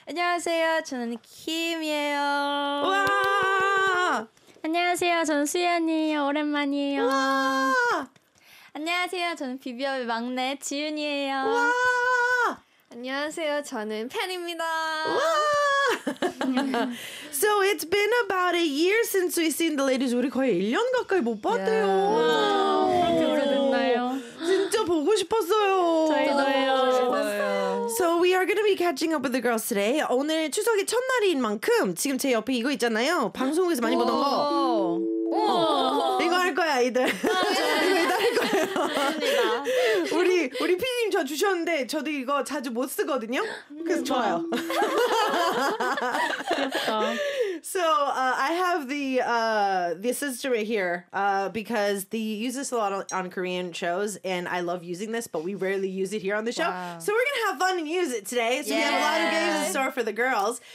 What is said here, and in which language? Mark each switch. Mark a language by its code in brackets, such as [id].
[ko] 안녕하세요, 저는 김이에요. 와. 안녕하세요, 저는 수연이에요. 오랜만이에요. 와. 안녕하세요, 저는 비비업의 막내 지윤이에요. 와! 안녕하세요, 저는 팬입니다. 와! [en] So it's been about a year since we've seen the ladies. [ko] 우리 거의 1년 가까이 못 봤대요. 그렇게 오래됐나요? 진짜 보고 싶었어요. 저희도요. [en] So we are going to be catching up with the girls today. [ko] 오늘 추석이 첫날인 만큼 지금 제 옆에 이거 있잖아요. 방송국에서 많이 보던 거. 이거 할 거야, 이들. 이거 이따 할 거예요. 우리 피디님 저 주셨는데 저도 이거 자주 못 쓰거든요. 그래서 좋아요. [en] So I have the sister right here because they use this a lot on Korean shows and I love using this, but we rarely use it here on the show. Wow. So we're going to have fun and use it today. So yeah. We have a lot of games in store for the girls.